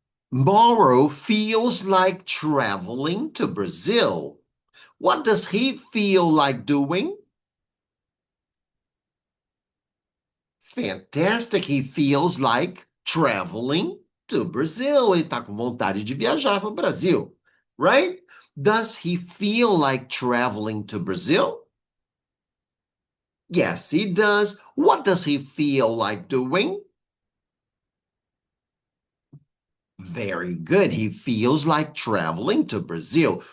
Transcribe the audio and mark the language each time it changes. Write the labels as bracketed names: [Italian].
[English] Mauro feels like traveling to Brazil. What does he feel like doing? Fantastic. He feels like traveling to Brazil. [Portuguese] Ele está com vontade de viajar para o Brasil, [English] right? Does he feel like traveling to Brazil? Yes, he does. What does he feel like doing? Very good. He feels like traveling to Brazil.